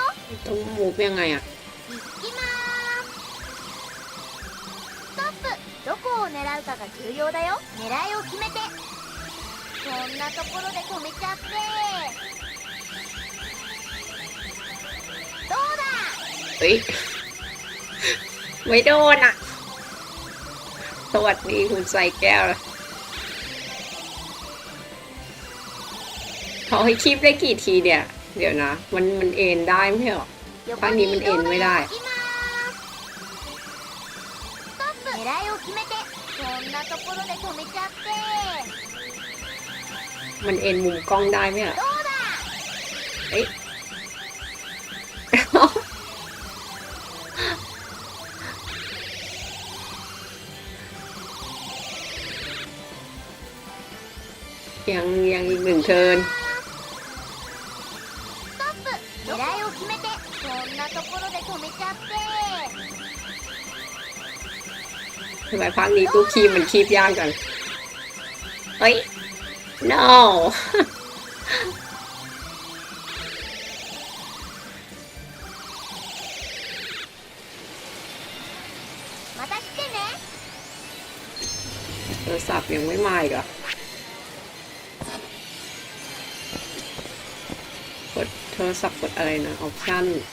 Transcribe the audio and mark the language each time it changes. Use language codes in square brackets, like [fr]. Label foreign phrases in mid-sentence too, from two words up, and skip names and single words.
[th] ต้องมูฟยังไงอ่ะ [ja] 行きまーす。ストップ。どこを狙うかが重要だよ。狙いを決めて。こんなところで止めちゃって。どうだ。 [th] เฮ้ย ไม่โดนอ่ะ สวัสดีคุณใส่แก้วเลยเขาให้คีบได้กี่ทีเนี่ย เดี๋ยวนะ มันเอ็นได้ไม่ใช่หรอ ภาคนี้มันเอ็นไม่ได้ [ja] 行きまーす。ストップ。狙いを決めて。こんなところで止めちゃって。 [th] มันเอ็นมุมกล้องได้ไหมอ่ะ [ja] どうだ。 [th] เอ้ย ยังอีกหนึ่งเทิร์น [ja] ストップ。狙いを決めて。こんなところで止めちゃって。 [th] ทำไมภาคนี้ตู้คีบมันคีบยากจัง เฮ้ย no [ja] また来てね。 [th] โทรศัพท์ยังไม่มาอีกเหรอ่ะกดโทรศัพท์กดอะไรนะ ออปชั่น